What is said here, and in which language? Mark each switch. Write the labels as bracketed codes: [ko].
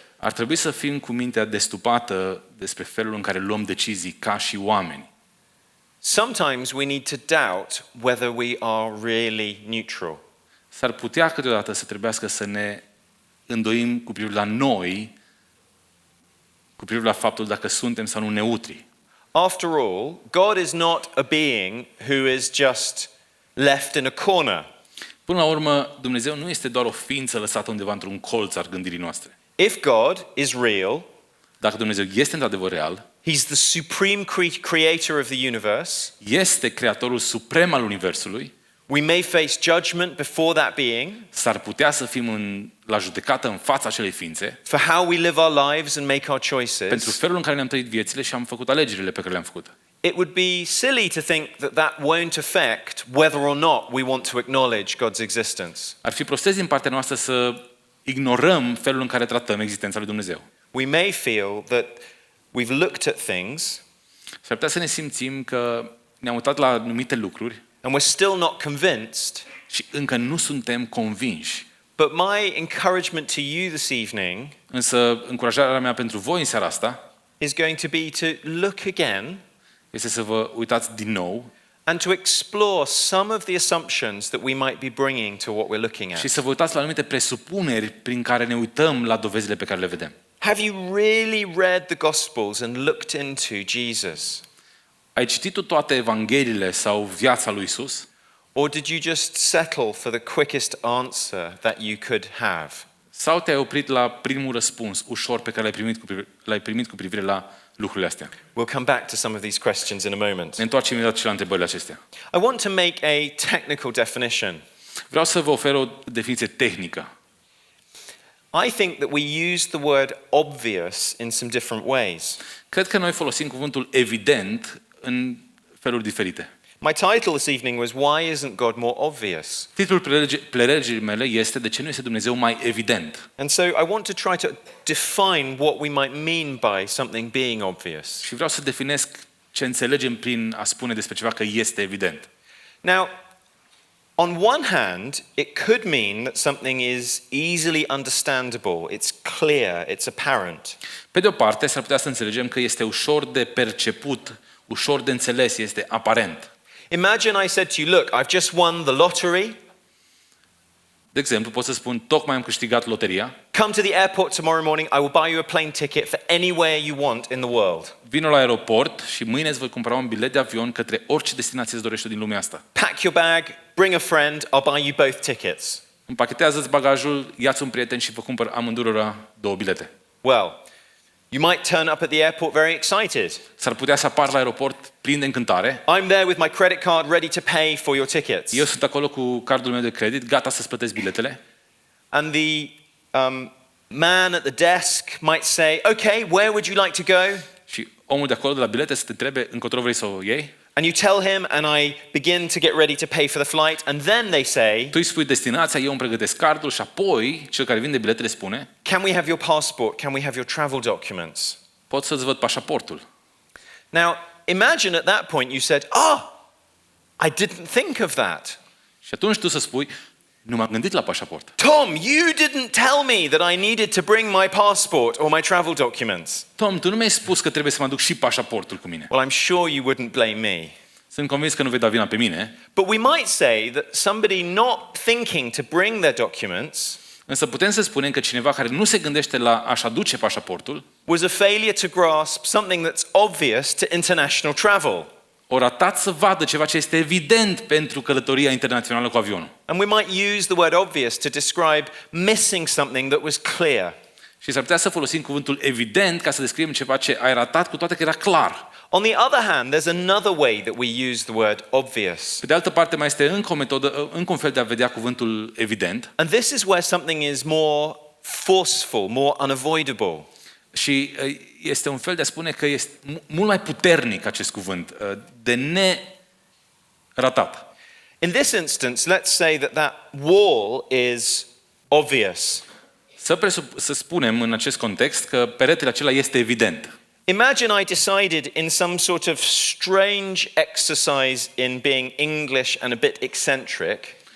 [ro] Ar trebui să fim cu mintea destupată despre felul în care luăm decizii ca și oameni. [en] Sometimes we need to doubt whether we are really neutral. [ro] S-ar putea câteodată să trebuiască să ne îndoim cu privire la noi, cu privire la faptul dacă suntem sau nu neutri. [en] After all, God is not a being who is just left in a corner. [ro] Până la urmă, Dumnezeu nu este doar o ființă lăsată undeva într-un colț al gândirii noastre. [en] If God is real, [ro] Dacă Dumnezeu este într-adevăr real, [en] he's the supreme creator of the universe. [ro] este creatorul suprem al universului, [en] We may face judgment before that being [ro] s-ar putea să fim la judecată în fața acelei ființe [en] for how we live our lives and make our [ro] pentru [en] choices. [ro] felul în care ne-am trăit viețile și am făcut alegerile pe care le-am făcut. [en] It would be silly to think that that won't affect whether or not we want to acknowledge God's existence. [ro] Ar fi prostezi din partea noastră să ignorăm felul în care tratăm existența lui Dumnezeu. [en] We may feel that we've looked at things [ro] S-ar putea să ne simțim că ne-am uitat la anumite lucruri [en] and we're still not convinced. [ro] și încă nu suntem convinși. [en] But my encouragement to you this evening [ro] Însă încurajarea mea pentru voi în seara asta [en] is going to be to look again [ro] este să vă uitați din nou [en] and to explore some of the assumptions that we might be bringing to what we're looking [ro] și [en] at. [ro] să vă uitați la anumite presupuneri prin care ne uităm la dovezile pe care le vedem. [en] Have you really read the Gospels and looked into Jesus? [ro] Ai citit tu toate evangheliile sau viața lui Isus? [en] Or did you just settle for the quickest answer that you could have? [ro] Sau te-ai oprit la primul răspuns ușor pe care l-ai primit cu privire la lucrurile astea? [en] We'll come back to some of these questions in a moment. [ro] Ne întoarcem imediat și la întrebările acestea. [en] I want to make a technical definition. [ro] Vreau să vă ofer o definiție tehnică. [en] I think that we use the word obvious in some different ways. [ro] Cred că noi folosim cuvântul evident în feluri diferite. [en] My title this evening was Why Isn't God More Obvious? [ro] Titlul prelegerii mele este De ce nu este Dumnezeu mai evident? [en] And so I want to try to define what we might mean by something being obvious. [ro] Și vreau să definesc ce înțelegem prin a spune despre ceva că este evident. [en] Now, on one hand, it could mean that something is easily understandable, it's clear, it's apparent. [ro] Pe de o parte, s-ar putea să înțelegem că este ușor de perceput, ușor de înțeles, este aparent. [en] Imagine I said to you, look, I've just won the lottery. [ro] De exemplu, pot să spun, tocmai am câștigat loteria, [en] Come to the airport tomorrow morning, I will buy you a plane ticket for anywhere you want in the world. [ro] vino la aeroport și mâine îți voi cumpăra un bilet de avion către orice destinație îți dorești din lumea asta. [en] Pack your bag, bring a friend, I'll buy you both tickets. [ro] Împachetează-ți bagajul, ia-ți un prieten și vă cumpăr amândurora 2 bilete. [en] Well, you might turn up at the airport very excited. [ro] S-ar putea să apar la aeroport plin de încântare. [en] I'm there with my credit card ready to pay for your tickets. [ro] Eu sunt acolo cu cardul meu de credit, gata să-ți plătesc biletele. [en] And the man at the desk might say, okay, where would you like to go? [ro] Și omul de acolo de la bilete să te întrebe încotro vrei să o iei. [en] And you tell him, and I begin to get ready to pay for the flight, and then they say, [ro] Tu îi spui destinația, eu îmi pregătesc cardul și apoi cel care vinde biletele spune, [en] can we have your passport? Can we have your travel documents? [ro] pot să-ți văd pașaportul. [en] Now, imagine at that point you said, I didn't think of that. [ro] Și atunci tu să spui, nu m-am gândit la pașaport. [en] Tom, you didn't tell me that I needed to bring my passport or my travel documents. [ro] Tom, tu nu mi-ai spus că trebuie să mă aduc și pașaportul cu mine. [en] Well, I'm sure you wouldn't blame me. [ro] Sunt convins că nu vei da vina pe mine, [en] But we might say that somebody not thinking to bring their documents [ro] însă putem să spunem că cineva care nu se gândește la a-și aduce pașaportul, [en] was a failure to grasp something that's obvious to international travel. [ro] o ratat să vadă ceva ce este evident pentru călătoria internațională cu avionul. [en] And we might use the word obvious to describe missing something that was clear. [ro] Și s-ar putea să folosim cuvântul evident ca să descriem ceva ce ai ratat, cu toate că era clar. [en] On the other hand, there's another way that we use the word obvious. [ro] Pe de altă parte, mai este încă o metodă, încă un fel de a vedea cuvântul evident. [en] And this is where something is more forceful, more unavoidable. [ro] Și este un fel de a spune că este mult mai puternic acest cuvânt, de neratat. [en] In this instance, let's say that wall is obvious. [ro] Să spunem în acest context că peretele acela este evident. [en] Imagine I decided in some sort of strange exercise in being English and a bit eccentric